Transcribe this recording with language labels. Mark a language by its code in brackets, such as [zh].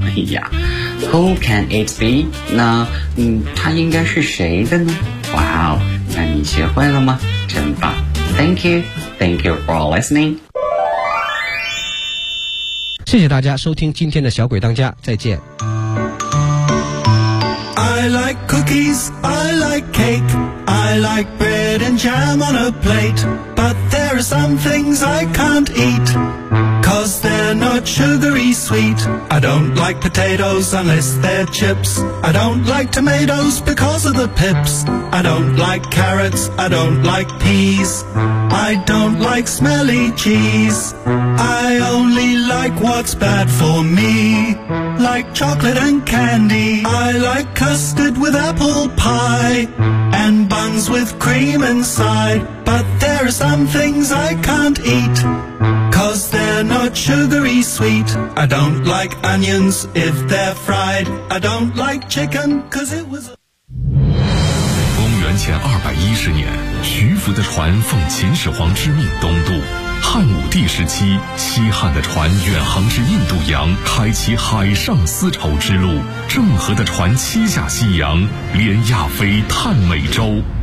[zh] 哎呀， [en] Who can it be? [zh] 那它应该是谁的呢？哇哦，那你学会了吗？真棒。 [en] Thank you for listening. [zh] 谢谢大家收听今天的小鬼当家，再见。 [en] I like cookies, I like cake, I like bread and jam on a plate, but there are some things I can't eat. because they're not sugary sweet. I don't like potatoes unless they're chips. I don't like tomatoes because of the pips. I don't like carrots, I don't like peas. I don't like smelly cheese. I only like what's bad for me, like chocolate and candy. I like custard with apple pie and buns with cream inside. But there are some things I can't eat, 'cause they're not sugary sweet. I don't like onions if they're fried. I don't like chicken 'cause it was a... [zh] 前210年，徐福的船奉秦始皇之命东渡。汉武帝时期，西汉的船远航至印度洋，开启海上丝绸之路。郑和的船七下西洋，连亚非探美洲。